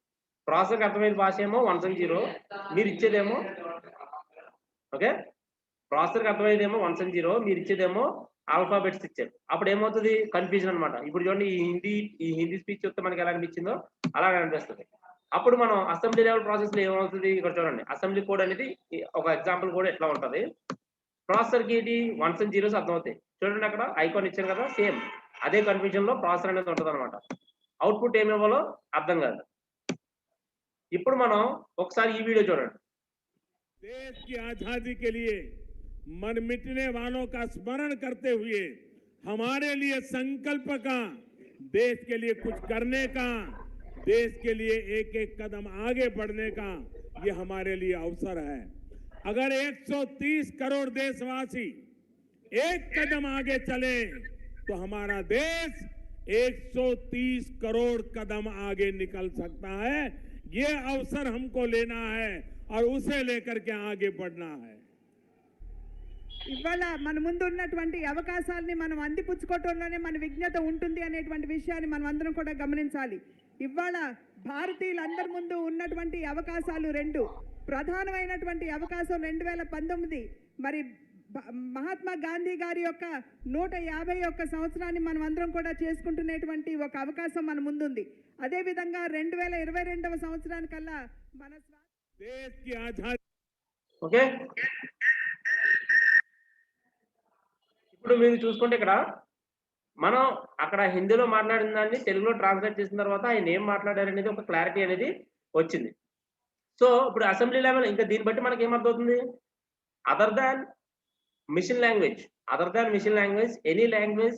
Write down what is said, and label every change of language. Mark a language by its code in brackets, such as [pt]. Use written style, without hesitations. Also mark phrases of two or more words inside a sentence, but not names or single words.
[te] ప్రాసెసర్ అర్థమయ్యే భాష ఏమో 170, మీరు ఇచ్చేదేమో ఓకే, ప్రాసెసర్ అర్థమయ్యేదేమో 170, మీరు ఇచ్చేదేమో ఆల్ఫాబెట్స్ ఇచ్చారు. అప్పుడు ఏమవుతుంది, కన్ఫ్యూజన్ అనమాట. ఇప్పుడు చూడండి ఈ హిందీ స్పీచ్ చూస్తే మనకి ఎలా అనిపించిందో అలాగే అనిపిస్తుంది. అప్పుడు మనం [en] assembly level process [te] లో ఏమవుతుంది, ఇక్కడ చూడండి [en] assembly code [te] అనేది ఒక [en] example code [te] ఎట్లా ఉంటది. ప్రాసెసర్ కి ఇది [en] 1s and 0s [te] అర్థమవుతాయి. చూడండి అక్కడ ఐకాన్ ఇచ్చారు కదా, సేమ్ అదే కన్ఫ్యూజన్ లో ప్రాసెసర్ అనేది ఉంటది అనమాట. అవుట్పుట్ ఏమి ఇవ్వాలో అర్థం కాదు. ఇప్పుడు మనం ఒకసారి ఈ వీడియో చూడండి. [hi] देश की आजादी के लिए मन मिटने वालों का स्मरण करते हुए हमारे लिए संकल्प का, देश के लिए कुछ करने का, देश के लिए एक एक कदम आगे बढ़ने का ये हमारे लिए अवसर है. अगर 130 करोड़ देशवासी एक कदम आगे चले तो हमारा देश 130 करोड़ कदम आगे निकल सकता है. ये अवसर हमको लेना है और उसे लेकर के आगे बढ़ना है. [te] ఇవాళ మన ముందు ఉన్నటువంటి అవకాశాలని మనం అందిపుచ్చుకోవటంలోనే మన విజ్ఞత ఉంటుంది అనేటువంటి విషయాన్ని మనం అందరం కూడా గమనించాలి. ఇవాళ భారతీయులందరి ముందు ఉన్నటువంటి అవకాశాలు రెండు. ప్రధానమైనటువంటి అవకాశం 2019 మరి మహాత్మా గాంధీ గారి యొక్క 151 సంవత్సరాన్ని మనం అందరం కూడా చేసుకుంటున్నటువంటి ఒక అవకాశం మన ముందుంది. అదేవిధంగా 2022వ సంవత్సరానికల్లా మన [hi] देश की आजादी. [te] ఓకే, ఇప్పుడు మీరు చూసుకుంటే ఇక్కడ మనం అక్కడ హిందీలో మాట్లాడిన దాన్ని తెలుగులో ట్రాన్స్లేట్ చేసిన తర్వాత ఆయన ఏం మాట్లాడారు అనేది ఒక క్లారిటీ అనేది వచ్చింది. సో ఇప్పుడు [en] assembly level [te] ఇంకా దీన్ని బట్టి మనకి ఏమర్థమవుతుంది, [en] other than mission language any language.